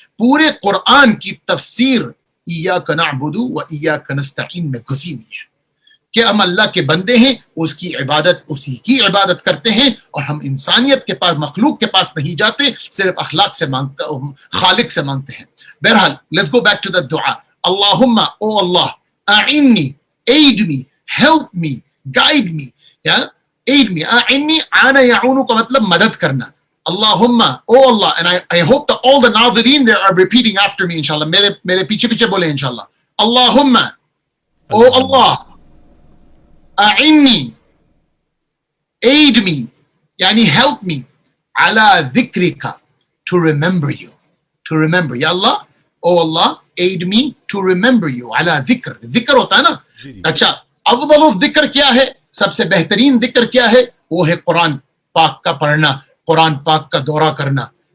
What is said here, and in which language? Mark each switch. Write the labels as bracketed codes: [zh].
[ur] پورے قرآن کی تفسیر ایاک نعبد و ایاک نستعین میں گھسی ہوئی ہے کہ ہم اللہ کے بندے ہیں، اس کی عبادت، اسی کی عبادت کرتے ہیں، اور ہم انسانیت کے پاس، مخلوق کے پاس نہیں جاتے، صرف اخلاق سے مانگتے، خالق سے مانگتے ہیں. بہرحال [en] let's go back to the dua. [ar] اللہم، او اللہ، اعنی، [en] aid me، help me، guide me، یا aid me. [ur] اعنی، عانا یعونو کا مطلب مدد کرنا. [en] اللہم، O Allah, and I hope that all the ناظرین they are repeating after me انشاءاللہ، [ur] میرے پیچھے بولے انشاءاللہ. [ar] اللہم، او اللہ، اعنی، [en] aid me، یعنی help me، [ar] علی ذکرک، [en] to remember you، to remember. [ur] یا اللہ، او اللہ، [en] aid me to remember you، [ur] علی ذکر ہوتا ہے نا. اچھا، افضل الذکر کیا ہے؟ سب سے بہترین ذکر کیا ہے؟ وہ ہے قرآن پاک کا پڑھنا، قرآن پاک کا دورہ کرنا.